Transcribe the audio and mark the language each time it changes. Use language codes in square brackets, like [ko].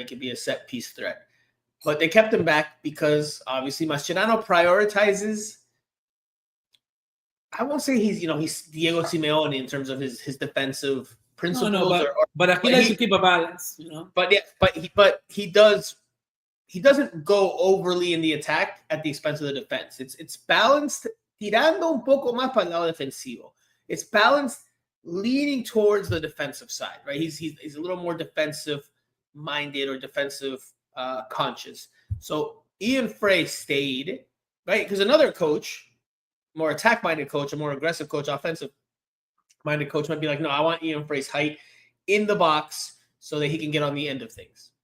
[en] It could be a set-piece threat. But they kept him back because, obviously, Mascherano prioritizes. I won't say he's Diego Simeone in terms of his defensive principles. No, but he likes to keep a balance, But he doesn't go overly in the attack at the expense of the defense. It's balanced, [es] tirando un poco más para el lado defensivo. [en] It's balanced, leaning towards the defensive side, right? He's a little more defensive minded or defensive conscious. So Ian Frey stayed, right? Because another coach, more attack-minded coach, a more aggressive coach, offensive-minded coach might be like, no, I want Ian Frey's height in the box so that he can get on the end of things.